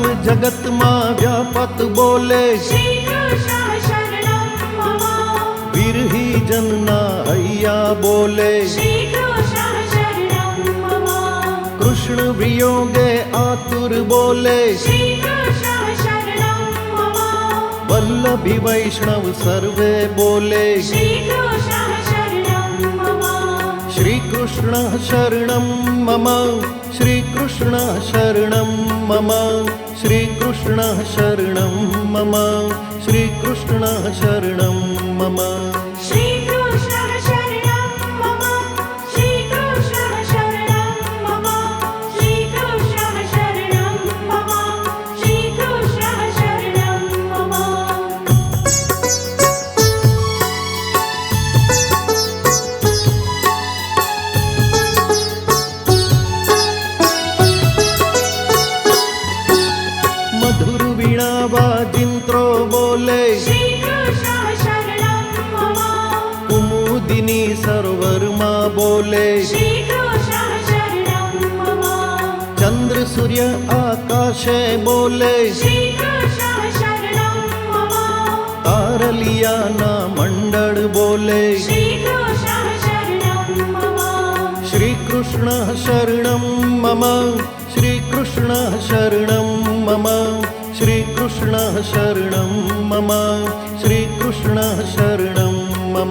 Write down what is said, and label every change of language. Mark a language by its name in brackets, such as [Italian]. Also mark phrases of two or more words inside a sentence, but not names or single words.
[Gujarati] જગતમાં વ્યાપત બોલે [Sanskrit] श्रीकृष्ण शरणं मम [Gujarati] વિરહી જનના હૈયા બોલે [Sanskrit] श्रीकृष्ण शरणं मम [Gujarati] કૃષ્ણ વિયોગે આતુર બોલે [Sanskrit] श्रीकृष्ण शरणं मम [Gujarati] વલ્લભી વૈષ્ણવ સર્વે બોલે [Sanskrit] श्रीकृष्ण शरणं मम श्री कृष्ण शरणम मम श्री कृष्ण शरणम मम श्री कृष्ण शरणम मम श्री कृष्ण शरणम मम श्रीकृष्ण शरणं मम श्रीकृष्ण शरणं मम श्रीकृष्ण शरणं मम श्रीकृष्ण शरणं मम [Gujarati] મધુર વીણા વાજિંત્રો બોલે [Sanskrit] श्रीकृष्ण शरणं मम [Gujarati] કુમુદિની સરોવરમાં બોલે [Sanskrit] श्रीकृष्ण शरणं मम [Gujarati] ચંદ્ર સૂર્ય આકાશે બોલે [Sanskrit] श्रीकृष्ण शरणं मम [Gujarati] તારલિયાના મંડળ બોલે [Sanskrit] श्रीकृष्ण शरणं मम श्री कृष्ण शरणम मम श्री कृष्ण शरणम मम श्री कृष्ण शरणम मम श्री कृष्ण शरणम मम